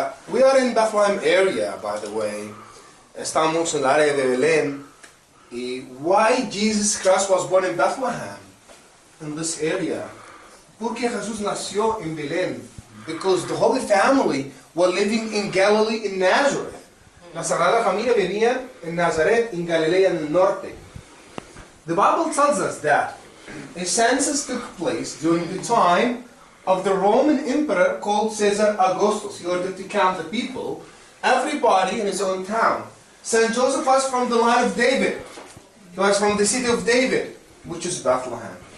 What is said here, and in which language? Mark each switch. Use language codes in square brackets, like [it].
[en] We are in Bethlehem area, by the way. [es] Estamos en el área de Belén. [en] Why Jesus Christ was born in Bethlehem, in this area? [es] ¿Por qué Jesús nació en Belén? [en] Because the Holy Family were living in Galilee, in Nazareth. [es] La Sagrada Familia vivía en Nazaret, en Galilea, en el norte. [en] The Bible tells us that a census took place during the time of the Roman emperor called Caesar Augustus. He ordered to count the people, everybody in his own town. Saint Joseph was from the line of David. He was from the city of David, which is Bethlehem.